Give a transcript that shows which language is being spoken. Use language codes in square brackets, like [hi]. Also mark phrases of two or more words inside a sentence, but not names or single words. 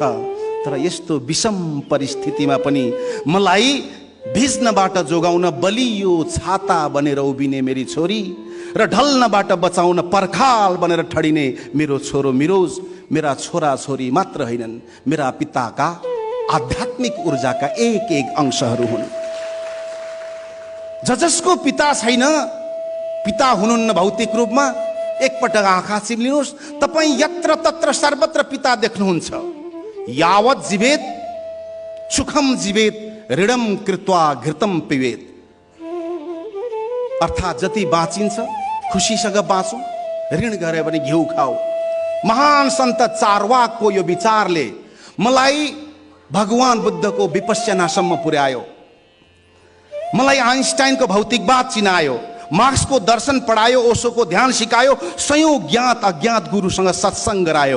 [ne] तर यस्तो विषम परिस्थितिमा पनि मलाई भिज्नबाट जोगाउन बलियो छाता बनेर उभिने मेरी छोरी र ढल्नबाट बचाउन पर्खाल बनेर ठडिने मेरो छोरो मिरोज मेरा छोरा छोरी मात्र होइनन्, मेरा पिताका आध्यात्मिक ऊर्जाका एक एक अंशहरू हुन्। जसको पिता छैन, पिता हुनुहुन्न भौतिक रूपमा, एकपटक आँखा चिम्लिनुहोस्, तपाईँ यत्र तत्र सर्वत्र पिता देख्नुहुन्छ। [sa] यावत् जीवेत सुखम जीवेत ऋणम कृत्वा घृतम पिबेत। [ne] अर्थात् जति बाँचिन्छ खुसीसँग बाँचौँ, ऋण गरे भने घिउ खाऊ। महान सन्त चारवाकको यो विचारले मलाई भगवान बुद्धको विपश्यनासम्म पुर्यायो। मलाई आइन्स्टाइनको भौतिकवाद चिनायो, मार्क्सको दर्शन पढायो, ओशोको ध्यान सिकायो, सयौं ज्ञात अज्ञात गुरुसँग सत्सङ्ग गरायो।